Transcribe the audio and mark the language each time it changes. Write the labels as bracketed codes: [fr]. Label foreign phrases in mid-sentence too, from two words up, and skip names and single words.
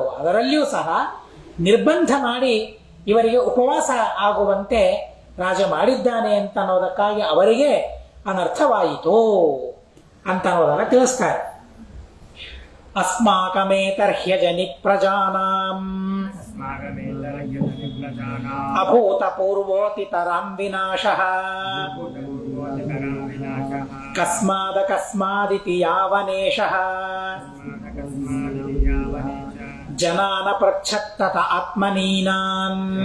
[kn] ಅದರಲ್ಲಿಯೂ ಸಹ ನಿರ್ಬಂಧ ಮಾಡಿ ಇವರಿಗೆ ಉಪವಾಸ ಆಗುವಂತೆ ರಾಜ ಮಾಡಿದ್ದಾನೆ ಅಂತ ಅನ್ನೋದಕ್ಕಾಗಿ ಅವರಿಗೆ ಅನರ್ಥವಾಯಿತು ಅಂತ ಅನ್ನೋದನ್ನ ತಿಳಿಸ್ತಾರೆ. [sa] ಅಸ್ಮಾಕಮೇತರ್ಹ್ಯಜನಿ ಪ್ರಜಾನಾಂ ಅಭೂತಪೂರ್ವೋತಿತರಾಂ ವಿನಾಶಃ ಕಸ್ಮಾದಕಸ್ಮಾದಿತಿ ಯಾವನೇಶಃ ಜನಾನ ಪೃಚ್ಛತ್ತತ ಆತ್ಮನೀನಾಂ